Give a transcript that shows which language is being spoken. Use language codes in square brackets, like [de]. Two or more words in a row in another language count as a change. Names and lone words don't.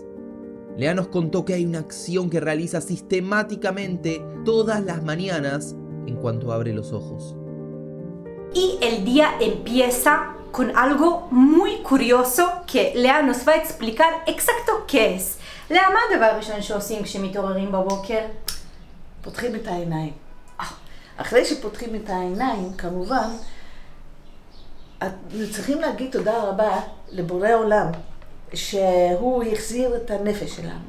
[es] Lea nos contó que hay una acción que realiza sistemáticamente todas las mañanas en cuanto abre los ojos. Y el día empieza con algo muy curioso que לאה nos va a explicar exacto qué es. [he] לאה, מה הדבר הראשון שעושים כשמתעוררים בבוקר? פותחים את העיניים. אחרי שפותחים את העיניים, כמובן, צריכים להגיד תודה רבה לבורא עולם, שהוא החזיר את הנפש שלנו.